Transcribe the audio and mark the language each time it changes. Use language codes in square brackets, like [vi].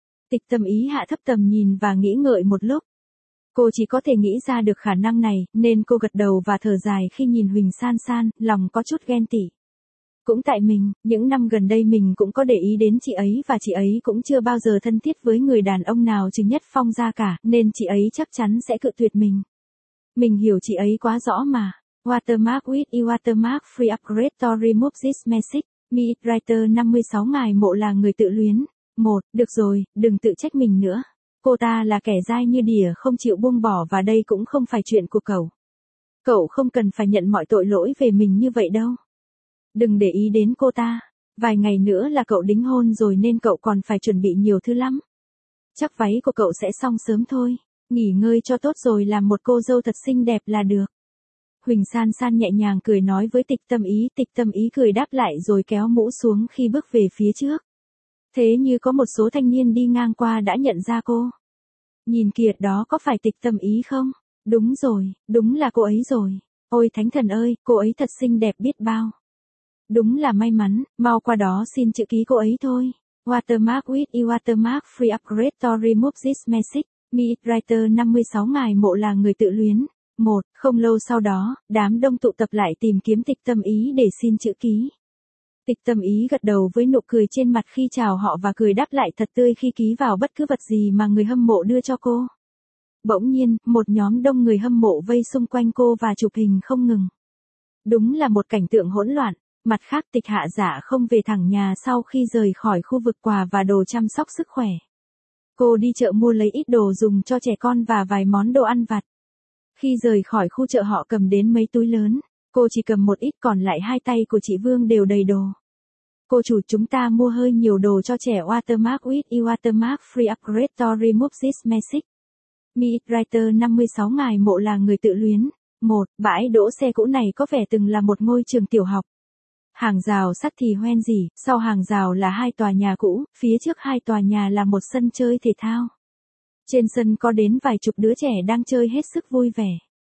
[vi] Tịch Tâm Ý hạ thấp tầm nhìn và nghĩ ngợi một lúc. Cô chỉ có thể nghĩ ra được khả năng này, nên cô gật đầu và thở dài khi nhìn Huỳnh San San, lòng có chút ghen tị. Cũng tại mình, những năm gần đây mình cũng có để ý đến chị ấy và chị ấy cũng chưa bao giờ thân thiết với người đàn ông nào trừ Nhất Phong ra cả, nên chị ấy chắc chắn sẽ cự tuyệt mình. Mình hiểu chị ấy quá rõ mà. [en] Watermark with e Watermark Free Upgrade to Remove This Message. Meet Writer [vi] 56 ngài Mộ là người tự luyến. 1. Được rồi, đừng tự trách mình nữa. Cô ta là kẻ dai như đỉa không chịu buông bỏ và đây cũng không phải chuyện của cậu. Cậu không cần phải nhận mọi tội lỗi về mình như vậy đâu. Đừng để ý đến cô ta. Vài ngày nữa là cậu đính hôn rồi nên cậu còn phải chuẩn bị nhiều thứ lắm. Chắc váy của cậu sẽ xong sớm thôi. Nghỉ ngơi cho tốt rồi làm một cô dâu thật xinh đẹp là được. Huỳnh San San nhẹ nhàng cười nói với Tịch Tâm Ý. Tịch Tâm Ý cười đáp lại rồi kéo mũ xuống khi bước về phía trước. Thế như có một số thanh niên đi ngang qua đã nhận ra cô. Nhìn kìa, đó có phải Tịch Tâm Ý không? Đúng rồi, đúng là cô ấy rồi. Ôi thánh thần ơi, cô ấy thật xinh đẹp biết bao. Đúng là may mắn, mau qua đó xin chữ ký cô ấy thôi. [en] Watermark with e Watermark Free Upgrade to Remove This Message. Meet Writer [vi] 56 ngài Mộ là người tự luyến. 1. Không lâu sau đó, đám đông tụ tập lại tìm kiếm Tịch Tâm Ý để xin chữ ký. Tịch Tâm Ý gật đầu với nụ cười trên mặt khi chào họ và cười đáp lại thật tươi khi ký vào bất cứ vật gì mà người hâm mộ đưa cho cô. Bỗng nhiên, một nhóm đông người hâm mộ vây xung quanh cô và chụp hình không ngừng. Đúng là một cảnh tượng hỗn loạn. Mặt khác, Tịch Hạ Dạ không về thẳng nhà sau khi rời khỏi khu vực quà và đồ chăm sóc sức khỏe. Cô đi chợ mua lấy ít đồ dùng cho trẻ con và vài món đồ ăn vặt. Khi rời khỏi khu chợ họ cầm đến mấy túi lớn, cô chỉ cầm một ít còn lại hai tay của chị Vương đều đầy đồ. Cô chủ, chúng ta mua hơi nhiều đồ cho trẻ. [en] Watermark with e Watermark Free Upgrade to Remove This Message. Meet Writer [vi] 56 ngài Mộ là người tự luyến. 1. Bãi đỗ xe cũ này có vẻ từng là một ngôi trường tiểu học. Hàng rào sắt thì hoen gì, sau hàng rào là hai tòa nhà cũ, phía trước hai tòa nhà là một sân chơi thể thao. Trên sân có đến vài chục đứa trẻ đang chơi hết sức vui vẻ.